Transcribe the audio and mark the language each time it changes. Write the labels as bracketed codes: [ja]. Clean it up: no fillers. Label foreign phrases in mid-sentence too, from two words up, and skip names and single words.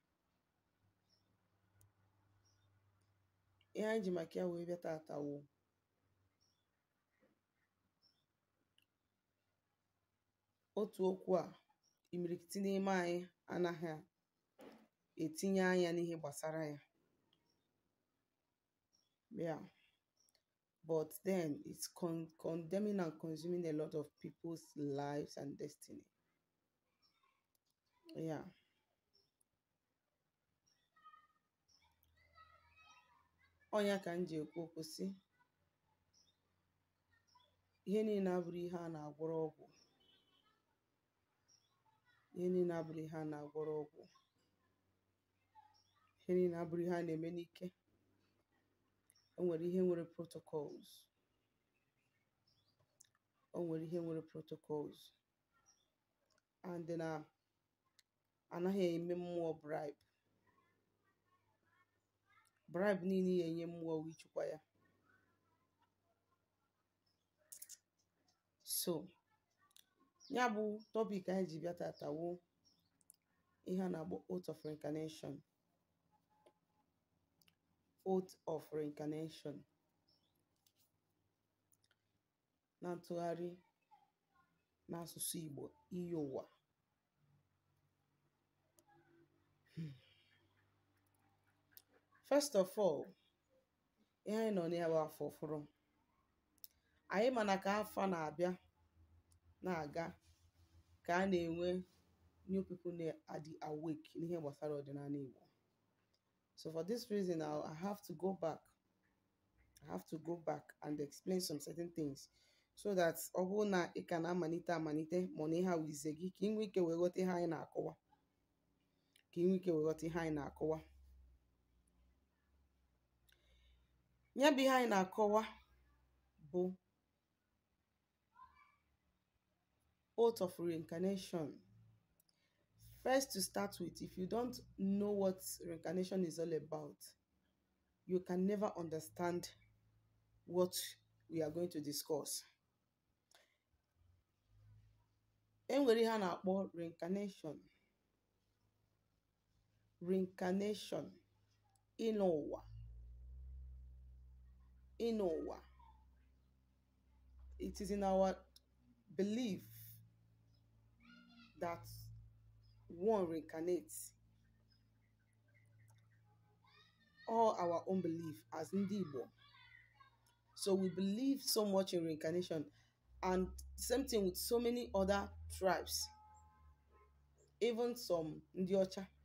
[ig] Ihe anyị ji maka ya wee bịa tata wụ otu okwu a imirikiti n'ime anyị anaghị etinye anya n'ihe gbasara ya. [en] Yeah. But then it's condemning and consuming a lot of people's lives and destiny. Yeah. [ig] Onya ka m ji ekwu okwu sị, ihe niile abụrụ ihe a na-agwọrọ ọgwụ. Ihe niile abụrụ ihe a na-agwọrọ ọgwụ. Ihe niile abụrụ ihe a na-eme n'ike. O nwere ihe nwere protocols. O nwere ihe nwere protocols. And na anaghị eme mmụọ bribe. Bribe niile ya enye mmụọ wee chukwa ya. So, ya bụ topic anyị ji bịa tata wụ ihe a na-akpọ [en] oath of reincarnation. Oath of reincarnation. [ig] Na ntụgharị n'asụsụ Igbo, iyiuwa. [en] First of all, [ig] ihe anyị nọ n'ya bụ afọ ọfụrụ. Anyị mana ka afọ na-abịa na-aga ka a na-enwe [en] new people [ig] na-adị awake n'ihe gbasara ọdịnala Igbo. [en] So for this reason, I have to go back. I have to go back and explain some certain things so that [ig] ọ bụrụ na ị ka na-amalite ma na ihe a wize gị ka ị nwee ike wee ghọta ihe anyị na-akọwa. Ka ị nwee ike wee ghọta ihe anyị na-akọwa. Ya bụ ihe anyị na-akọwa bụ [en] oath of reincarnation. First, to start with, if you don't know what reincarnation is all about, you can never understand what we are going to discuss. [ig] Enwere ihe a na-akpọ reincarnation. Reincarnation, ịnọ ụwa. iyiuwa. [en] It is in our belief that one reincarnates, all our own belief as [ig] Ndi Igbo. [en] So we believe so much in reincarnation, and same thing with so many other tribes, even some [ig] Ndi Ocha.